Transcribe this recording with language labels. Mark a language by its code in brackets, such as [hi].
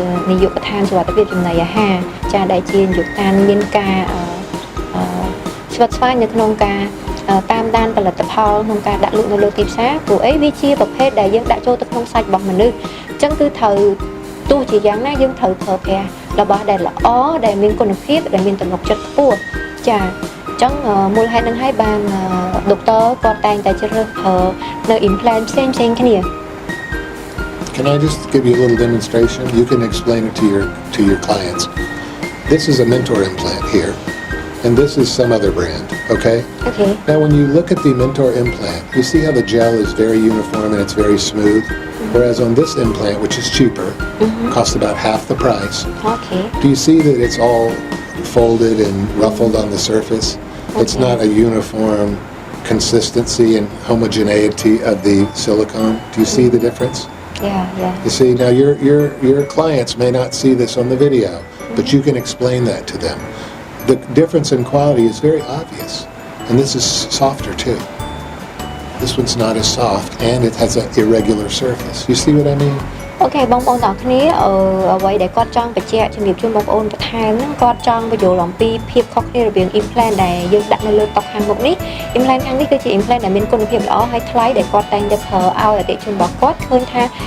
[km] នាយកដ្ឋានសុវត្ថិភាពចំណីអាហារចាដែលជានាយកដ្ឋានមានការស្វិតស្វាញនៅក្នុងការតាមដានផលិតផលក្នុងការដាក់លក់នៅលើទីផ្សារព្រោះអីវាជាប្រភេទដែលយើងដាក់ចូលទៅក្នុងសាច់របស់មនុស្សអញ្ចឹងគឺត្រូវទោះជាយ៉ាងណាយើងត្រូវប្រើប្រាស់របស់ដែលល្អដែលមានគុណភាពដែលមានទំនុកចិត្តខ្ពស់ចាអញ្ចឹងមូលហេតុនឹងហើយបានដុកទ័រគាត់តែងតែជ្រើសរើសប្រើនៅ implant ផ្សេងគ្នា [en] Can I just give you a little demonstration? You can explain it to your clients. This is a Mentor implant here, and this is some other brand, okay? Okay. Now when you look at the Mentor implant, you see how the gel is very uniform and it's very smooth, whereas on this implant, which is cheaper, costs about half the price. Okay. Do you see that it's all folded and ruffled on the surface? Okay. It's not a uniform consistency and homogeneity of the silicone. Do you see the difference? Yeah. You see, now your clients may not see this on the video, but you can explain that to them. The difference in quality is very obvious, and this is softer too. This one's not as soft, and it has an irregular surface. You see what I mean? [km] Okay បងប្អូនទាំងគ្នាអ្វីដែលគាត់ចង់បញ្ជាក់ជំរាបជូនបងប្អូនបន្ថែមហ្នឹងគាត់ចង់បញ្យល់អំពីភាពខុសគ្នារវាង implant ដែលយើងដាក់នៅលើតុខាងមុខនេះ implant ខាងនេះគឺជា implant ដែលមានគុណភាពល្អហើយថ្លៃដែលគាត់តែងតែប្រើឲ្យអតិថិជនរបស់គាត់ឃើញថា